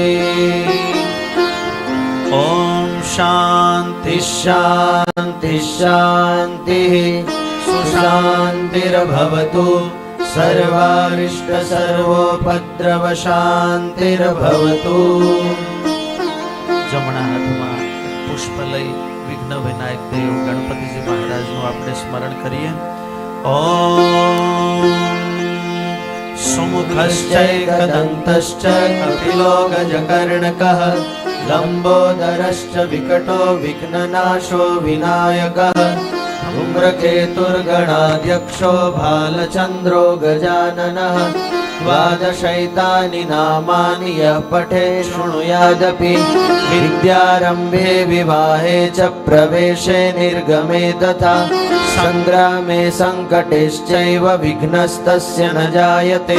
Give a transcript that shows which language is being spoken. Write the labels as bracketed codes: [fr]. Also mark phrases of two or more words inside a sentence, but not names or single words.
[sa] ॐ शान्ति शान्ति शान्तिः सुशान्तिर्भवतु सर्वारिष्ट सर्वोपद्रव शान्तिर्भवतु। [gu] જમણા હાથમાં પુષ્પ લઈ વિઘ્ન વિનાયક દેવ ગણપતિજી महाराजનું આપણે સ્મરણ કરીએ। [sa] ઓમ सुमुखश्चैकदन्तश्च कपिलो गजकर्णकः लम्बोदरश्च विकटो विघ्ननाशो विनायकः धूम्रकेतुर्गणाध्यक्षो भालचन्द्रो गजाननः द्वादशैतानि नामानि यः पठे शृणुयादपि विद्यारम्भे विवाहे च प्रवेशे निर्गमे तथा संग्रामे संकटेश्चैव विघ्नस्तस्य न जायते।